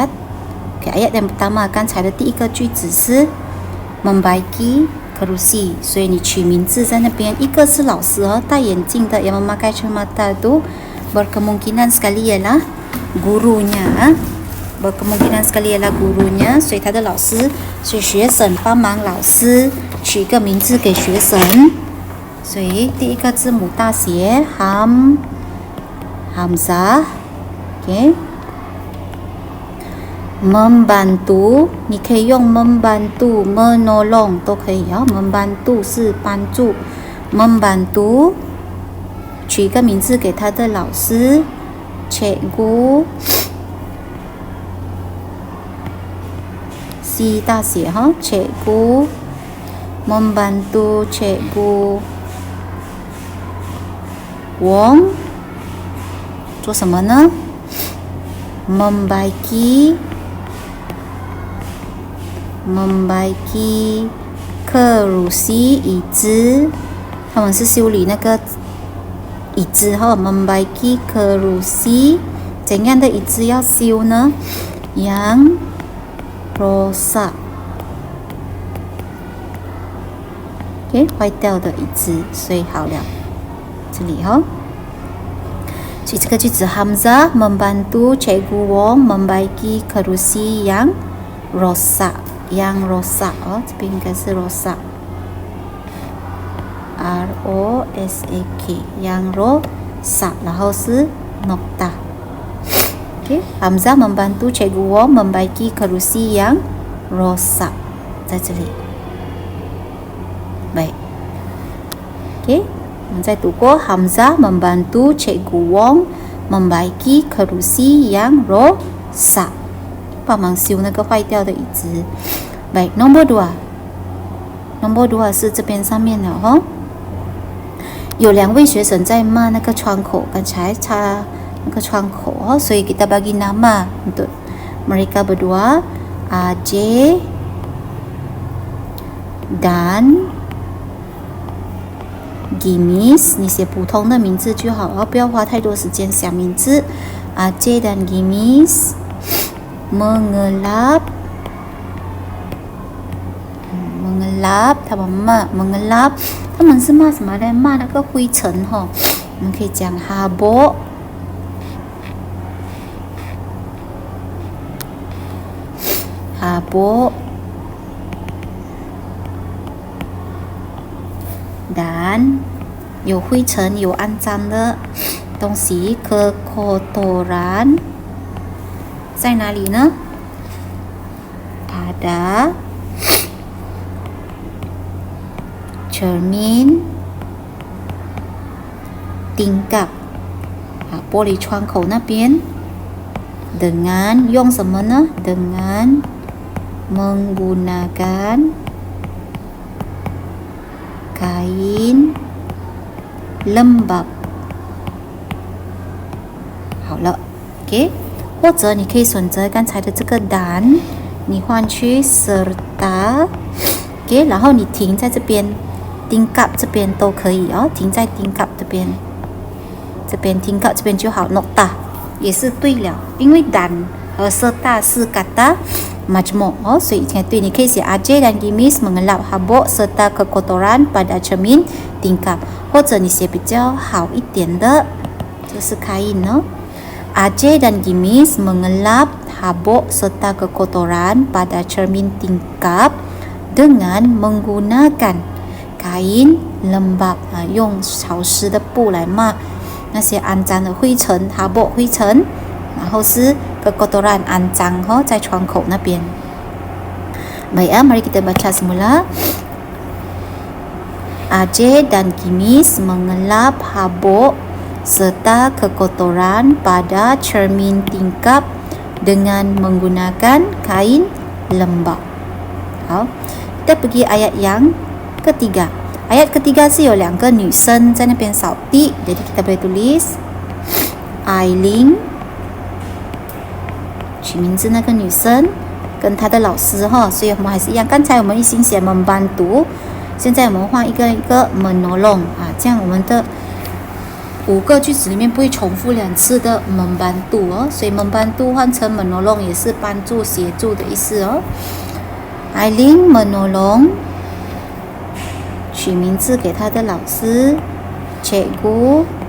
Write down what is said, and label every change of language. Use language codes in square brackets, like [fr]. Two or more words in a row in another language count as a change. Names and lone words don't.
[ms] Okay, ayat yang pertama akan saya [zh] 的第一个句子是 [ms] membaiki kerusi， [zh] 所以你取名字在那边。一个是老师戴眼镜的 [ms] yang memakai kacamata itu berkemungkinan sekali ialah gurunya berkemungkinan sekali ialah gurunya， [zh] 所以他的老师，所以学生帮忙老师取一个名字给学生。所以第一个字母大写 hamzah， [ms] OK， membantu， [zh] 你可以用 [ms] membantu menolong [zh] 都可以哦。membantu 是帮助 ，membantu 取一个名字给他的老师 cikgu C 大写哈 [ms] cikgu membantu cikgu [zh] Wong 做什么呢 membaiki kerusi 椅子，他们是修理那个椅子哈 membaiki kerusi 怎样的椅子要修呢 yang rusak OK 坏掉的椅子，所以好了这里哈所以这个句子 [ms] Hamzah membantu Cikgu Wong membaiki kerusi yang rosak [zh] 哦，这边应该是 rosak [ms] R-O-S-A-K yang rosak [zh] 然后是 [ms] nokta OK Hamzah membantu Cikgu Wong membaiki kerusi yang rosak [zh] 在这里 [ms] baik OK [zh] 我们再读过 [ms] Hamzah membantu Cikgu Wong membaiki kerusi yang rosak [zh] 帮忙修那个坏掉的椅子 [ms] baik nombor [zh] 2 是这边上面了哦有2位学生在骂那个窗口刚才擦那个窗口哦所以 [ms] kita bagi nama untuk mereka berdua AJ [zh] dan Gimis 你写普通的名字就好哦不要花太多时间想名字 [ms] AJ dan Gimis mengelap [zh] 他们骂 mengelap 他们是骂什么呢骂那个灰尘哦我们可以讲 habok dan 有灰尘有肮脏的东西 kekotoran 在哪里呢 [ms] pada cermin tingkap [zh] 玻璃窗口那边 [ms] dengan [zh] 用什么呢 [ms] dengan menggunakan kain lembab [zh] 好了 OK 或者你可以选择刚才的这个 dan 你换去 serta OK 然后你停在这边tingkap 这边都可以哦停在 tingkap 这边tingkap 这边就好 nokta 也是对了因为 dan 和 serta 是 [ms] kata majmuk [zh] 哦所以现在对你可以写 [ms] AJ dan Gimis mengelap habuk serta kekotoran pada cermin tingkap [zh] 或者你写比较好一点的就是 [ms] kain 哦AJ dan Gimis mengelap habuk serta kekotoran pada cermin tingkap dengan menggunakan kain lembab [zh] 用潮湿的布来抹那些肮脏的灰尘 [ms] habuk [zh] 灰尘然后是 [ms] kekotoran [zh] 肮脏在窗口那边 [ms] baik mari kita baca semula AJ dan Gimis mengelap habuk serta kekotoran pada cermin tingkap dengan menggunakan kain lembab 好 kita pergi ayat yang ketiga ayat ketiga [zh] 是有2个女生在那边扫地 [ms] jadi kita boleh tulis Aileen [zh] 取名字那个女生跟她的老师所以我们还是一样刚才我们一心写 membantu 现在我们换一个 menolong 这样我们的5个句子里面不会重复2次的 membantu 所以 membantu 换成 menolong 也是帮助协助的意思Aileen menolong 取名字给她的老师 Cikgu